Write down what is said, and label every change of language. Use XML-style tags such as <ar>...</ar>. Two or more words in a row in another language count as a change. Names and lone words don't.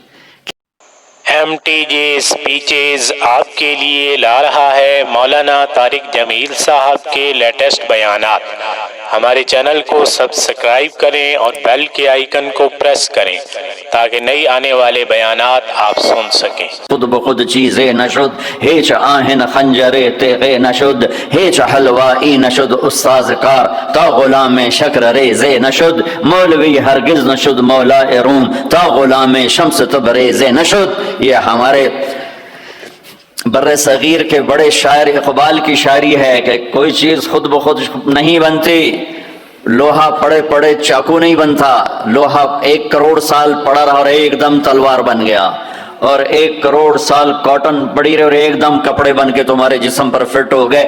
<ur>MTJ اسپیچز آپ کے لیے لا رہا ہے مولانا طارق جمیل صاحب کے لیٹسٹ بیانات. ہمارے چینل کو سبسکرائب کریں اور بیل کے آئیکن کو پریس کریں تاکہ نئی آنے والے بیانات آپ سن سکیں.</ur> <fa>خود بخود چیزیں نشد، ہیچ آہن خنجرے تیغے نشد، ہیچ حلوائی نشد استاذ کار، تا غلام شکر ریزے نشد، مولوی ہرگز نشد مولا روم، تا غلام شمس تبریزے نشد.</fa> <ur>یہ ہمارے بر صغیر کے بڑے شاعر اقبال کی شاعری ہے کہ کوئی چیز خود بخود نہیں بنتی. لوہا پڑے پڑے چاقو نہیں بنتا. لوہا 1 کروڑ سال پڑا رہا اور ایک دم تلوار بن گیا، اور 1 کروڑ سال کاٹن پڑی رہے اور ایک دم کپڑے بن کے تمہارے جسم پر فٹ ہو گئے.</ur>